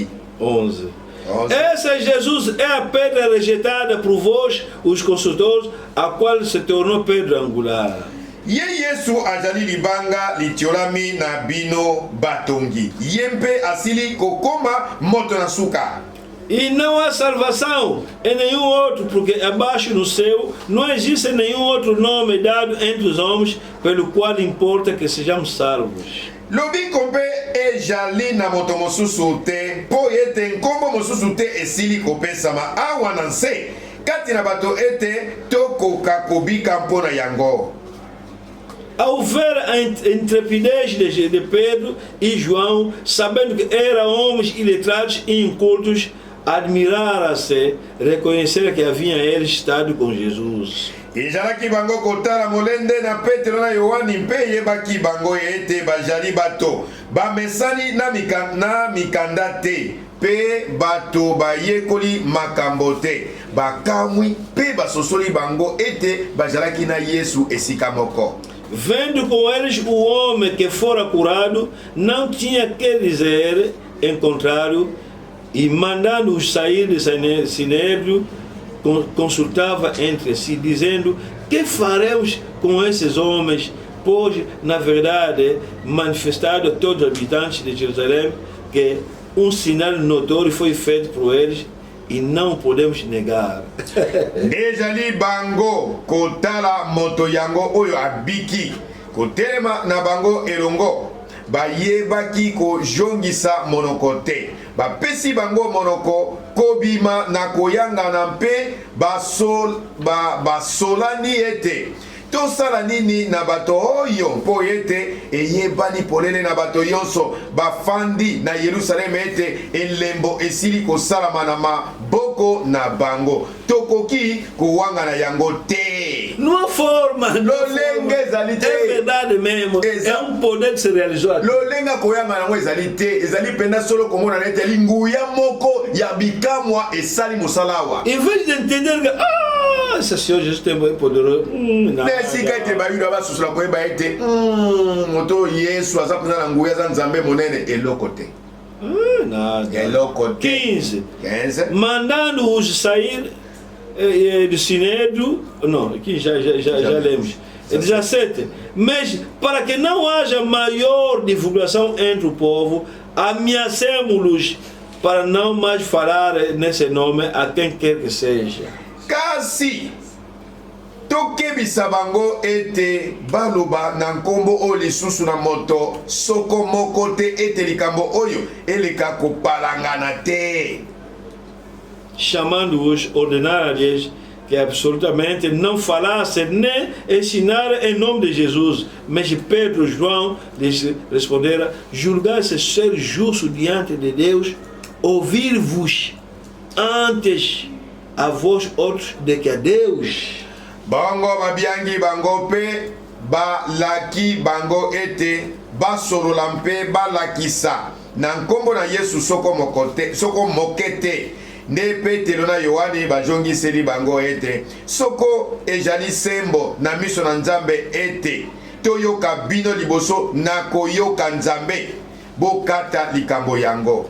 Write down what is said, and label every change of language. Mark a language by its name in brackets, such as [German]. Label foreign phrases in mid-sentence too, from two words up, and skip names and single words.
[Portuguese] 11. Esse Jesus é a pedra rejeitada por vós, os consultores, a qual se tornou pedra angular. [Lingala] Ye Yesu azali libanga litiolami na bino batongi. Yempe asili kokoma moto na suka. [Portuguese] E não há salvação em nenhum outro, porque abaixo no céu não existe nenhum outro nome dado entre os homens pelo qual importa que sejamos salvos. [Lingala] Lobi kompe ejali na moto mosusu te, po ete nkombo mosusu te esili kopesama awa na nse, kati na bato ete tokoka kobika mpona yango. [Portuguese] Ao ver a intrepidez de Pedro e João, sabendo que eram homens iletrados e incultos, admirara-se, reconhecer que havia eles estado com Jesus. [Lingala] Ezalaki bango kotala molende na Petro na Yohani mpe yebaki bango ete bajali bato bamesani na mikanda te pe bato bayekoli makambo te bakamwi pe basosoli bango ete bajalaki na Yesu esika moko. [Portuguese] Vendo com eles o homem que fora curado, não tinha que dizer, em contrário, e mandando-os sair de Sinédrio, consultava entre si, dizendo: que faremos com esses homens? Pois, na verdade, manifestado a todos os habitantes de Jerusalém que um sinal notório foi feito por eles e não podemos negar. [Lingala] Ezali bango kotala moto yango oyo abiki kotelema na bango elongo bayebaki kojongisa monoko te bapesi bango monoko kobima na koyangana mpe basolani ete tosala nini na bato oyo mpo ete eyebani polele na bato yonso bafandi na Yerusaleme ete elembo esili kosalama na maboko na bango tokoki kowangana yango te. [Portuguese] Numa forma, [Lingala] lolenge ezali te. [Portuguese] É verdade mesmo. É um poder de se realizar. [Lingala] Lolenga koyangana yango ezali te. Ezali penda solo komona nete linguya moko ya bikamwa esali musalawa. [Portuguese] Em vez de entender que esse Senhor Jesus tem poder. [Lingala] Nesika ete bayuda basusula koyeba ete moto Yesu aza kuna na nguya za Nzambe monene eloko te. [Portuguese] Nada. [Lingala] Eloko te. 15. [Portuguese] Mandando-os sair do Sinédrio, não, aqui já lemos. 17. Mas para que não haja maior divulgação entre o povo, ameaçemos-los para não mais falar nesse nome a quem quer que seja. [Lingala] Kasi tokebisa bango ete baloba na nkombo oyo lisusu na moto soko moko te ete likambo oyo eleka kopalangana te. [Portuguese] Chamando-os, ordenaram-lhes que absolutamente não falassem nem ensinaram em nome de Jesus. Mas Pedro e João lhes responderam: julgasse ser justo diante de Deus, ouvir-vos antes a vós outros de que a Deus. [Lingala] Bango babiangi bango pe balaki bango ete basolola mpe balakisa na nkombo na Yesu soko mokete nde Petero na Yohani bajongiseli bango ete soko ejali sembo na miso na Nzambe ete toyoka bino liboso na koyoka Nzambe bokata likambo yango.